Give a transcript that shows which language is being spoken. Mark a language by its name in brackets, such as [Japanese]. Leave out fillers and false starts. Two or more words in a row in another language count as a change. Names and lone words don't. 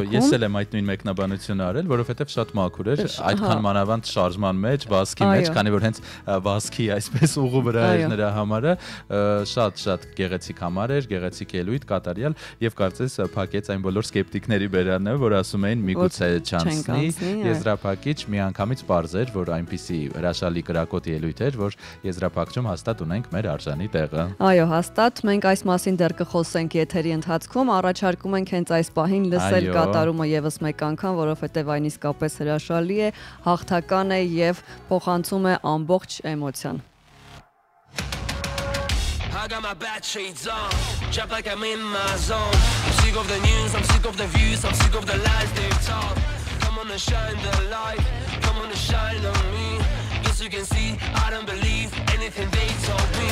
[Armenian] Այո, ես էլ եմ այդ նույն մեկնաբանությունը արել, որովհետև շատ մաքուր էր, այդքան մանավանդ շարժման մեջ, վազքի մեջ, քանի որ հենց վազքի այսպես ուղու վրա էր նրա համարը, շատ գեղեցիկ համար էր, գեղեցիկ ելույթ, կատարյալ եւ կարծես փակեց այն բոլոր սկեպտիկների բերանը, որ ասում էին միգուցե չանցնի եզրափակիչ, միանգամից պարզ էր, որ այնպիսի հրաշալի կրակոտ ելույթ էր, որ եզրափակչում հաստատ ունենք մեր արժանի տեղը։ Այո, հաստատ մենք այս մասին դեռ կխոսենք եթերի ընթացքում, առաջարկում ենք հենց այս պահին լսել կատարումը եւս մեկ անգամ, որովհետեւ այն իսկապես հրաշալի է, հաղթական է եւ փոխանցում է ամբողջ էմոցիան։ [English] I got my bad shades on, jump like I'm in my zone. I'm sick of the news, I'm sick of the views, I'm sick of the lies they've told. Come on and shine the light, come on and shine on me. Yes, you can see, I don't believe anything they told me.